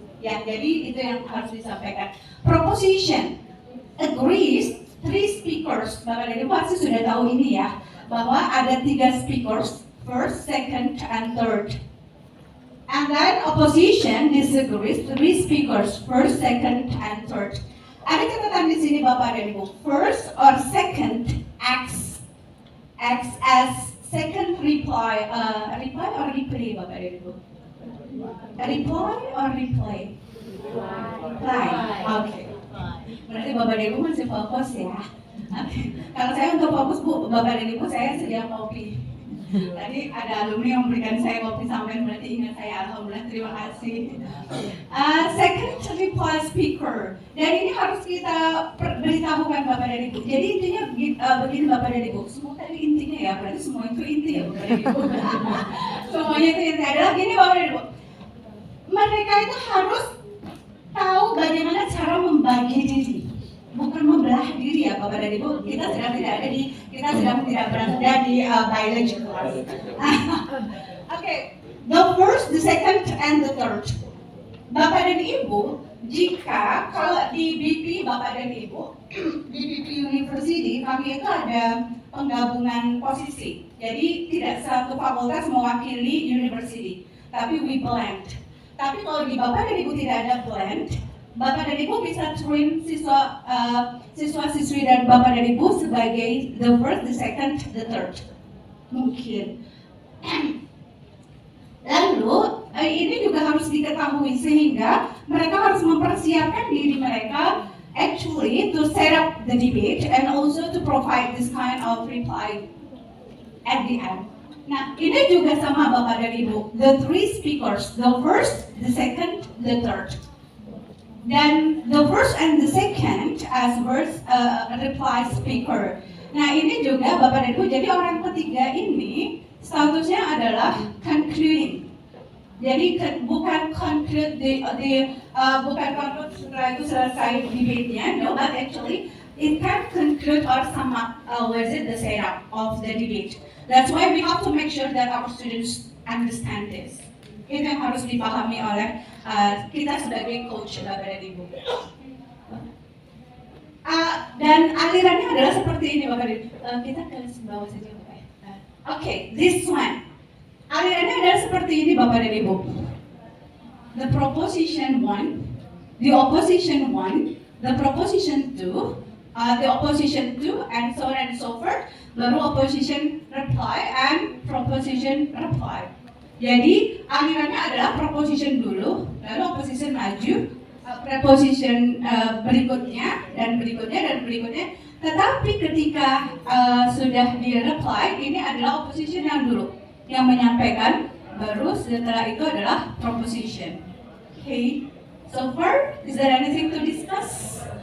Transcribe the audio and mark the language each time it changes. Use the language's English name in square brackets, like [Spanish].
[Indonesian] Ya, jadi itu yang harus disampaikan. [English] Proposition agrees three speakers. [Indonesian] Bapak dan Ibu pasti sudah tahu ini ya, bahwa ada 3 speakers, [English] first, second, and third. And then opposition disagrees, 3 speakers, first, second, and third. [Indonesian] Ada catatan di sini Bapak dan Ibu. [English] First or second acts as second reply. Reply or replay Bapak dan Ibu? Reply or replay? Reply. Oke. [Indonesian] Berarti Bapak dan Ibu masih fokus ya. Kalau saya untuk fokus Bapak dan Ibu, saya sedia kopi. Tadi ada alumni yang memberikan saya kopi sampai berarti ingat saya, alhamdulillah, terima kasih. [English] Second reply speaker, [Indonesian] dan ini harus kita beritahukan Bapak dan Ibu. Jadi intinya begini Bapak dan Ibu, semua tadi intinya ya, berarti semua itu inti ya Bapak dan Ibu. Semuanya itu inti adalah gini Bapak dan Ibu, mereka itu harus tahu bagaimana cara membagi diri. Bukan membelah diri ya Bapak dan Ibu. Kita sedang tidak berada di biology class. [English] Okay, the first, the second, and the third. [Indonesian] Bapak dan Ibu, jika kalau di BP Bapak dan Ibu, di BP University kami itu ada penggabungan posisi. Jadi tidak satu fakultas mewakili university, tapi [English] we blend. [Indonesian] Tapi kalau di Bapak dan Ibu tidak ada blend, Bapak dan Ibu bisa train siswa-siswi dan Bapak dan Ibu sebagai [English] the first, the second, the third. [Indonesian] Mungkin. Lalu ini juga harus diketahui sehingga mereka harus mempersiapkan diri mereka [English] actually to set up the debate and also to provide this kind of reply at the end. [Indonesian] Nah, ini juga sama Bapak dan Ibu. [English] The three speakers, the first, the second, the third. Dan the first and the second as reply speaker. [Indonesian] Nah, ini juga Bapak dan Ibu, jadi orang ketiga ini statusnya adalah concluding. Jadi bukan conclude bukan conclude setelah itu selesai debate-nya, [English] no, but actually it can conclude or sum up the setup of the debate. That's why we have to make sure that our students understand this. [Indonesian] Itu yang harus dipahami oleh kita sebagai coach Bapak dan Ibu. Dan alirannya adalah seperti ini Bapak dan Ibu. Kita ke bawah saja Bapak. [English] Okay, this one. [Indonesian] Alirannya adalah seperti ini Bapak dan Ibu. [English] The proposition 1, the opposition 1, the proposition 2, the opposition 2, and so on and so forth. Baru opposition reply and proposition reply. [Indonesian] Jadi alirannya adalah proposition dulu, lalu opposition maju, preposition berikutnya dan berikutnya dan berikutnya. Tetapi ketika sudah di reply, ini adalah opposition yang dulu yang menyampaikan, baru setelah itu adalah proposition. [English] Okay, so far is there anything to discuss?